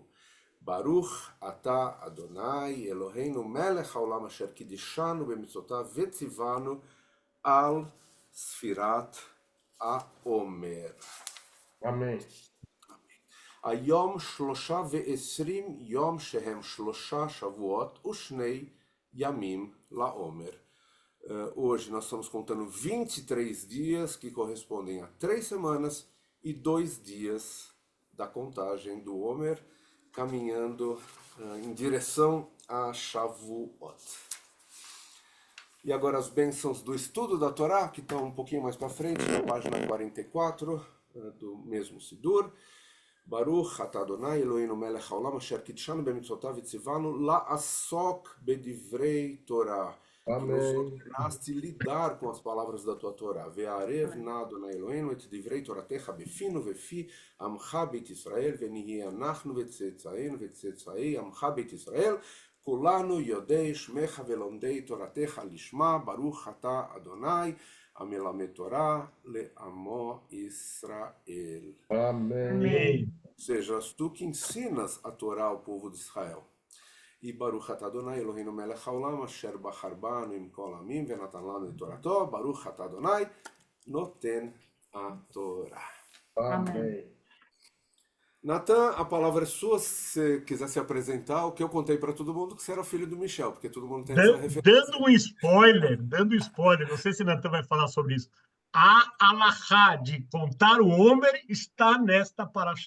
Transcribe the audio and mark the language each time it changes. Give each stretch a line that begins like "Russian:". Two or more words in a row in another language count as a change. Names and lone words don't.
Hebrew: ברוך אתה אדוני אלוהינו מלך העולם אשר קידשנו במצוותיו וציוונו על ספירת העומר.
Portuguese: Amém.
Hebrew: היום 23 יום שהם 3 שבועות ושני ימים לעומר.
Portuguese: Hoje nós estamos contando 23 dias que correspondem a 3 semanas e 2 dias da contagem do Homer, caminhando em direção a Shavuot. E agora as bênçãos do estudo da Torá, que estão um pouquinho mais para frente, na página 44 do mesmo Sidur.
Hebrew: ברוך אתה אדוני אלוהינו מלך העולם אשר קידשנו במצוותיו וציוונו לעסוק בדברי תורה.
Portuguese: Que nos ordenaste lidar com as palavras da tua Torá.
Hebrew: והערב נא אדוני אלוהינו את דברי תורתך בפינו ובפי עמך בית ישראל ונהיה אנחנו וצאצאינו וצאצאי עמך בית ישראל כולנו יודעי שמך ולומדי תורתך לשמה ברוך אתה אדוני המלמד תורה לעמו ישראל.
Portuguese: Amém. Ou seja, és tu que ensinas a Torá ao povo de Israel.
Hebrew: E ברוך אתה אדוני אלוהינו מלך העולם אשר בחר בנו עם כל העמים ונתן לנו את תורתו. ברוך אתה אדוני נותן התורה.
Portuguese: Amém. Natan, a palavra é sua. Se você quiser se apresentar, o que eu contei para todo mundo que você era filho do Michel, porque todo mundo tem essa referência. Dando um spoiler, não sei se Natan vai falar sobre isso. A alahá de contar o Homer está nesta paraxá.